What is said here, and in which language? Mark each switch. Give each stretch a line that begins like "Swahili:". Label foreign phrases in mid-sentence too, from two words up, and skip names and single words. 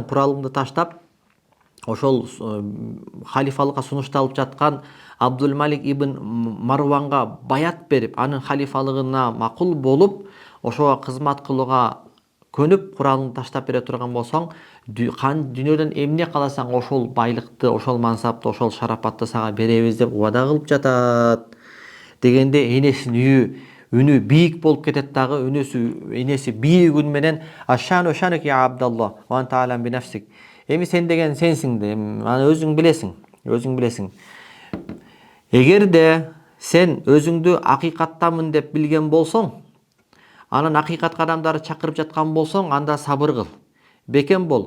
Kyrgyz: куралыңды таштап, ошол халифалыкка сунушталып жаткан Абдул-Малик ибн Марванга баят берип, анын халифалыгына макул болуп, ошого кызмат кылууга көнүп, куралыңды таштап бере турган болсоң, дүйнөдөн эмне кааласаң ошол байлыкты, ошол мансапты, ошол шарапатты сага беребиз" деп убада кылып жатат. Дегенде энесинин үнү бийик болуп кетет дагы. Энеси бийик үн менен:
Arabic: "الشأن شأنك يا عبد الله وأنت أعلم بنفسك."
Kyrgyz: "Эми сен деген сенсиң да, аны өзүң билесиң. Эгерде сен өзүңдү акыйкаттамын деп билген болсоң, анан акыйкатка адамдарды чакырып жаткан болсоң, анда сабыр кыл. Бекем бол.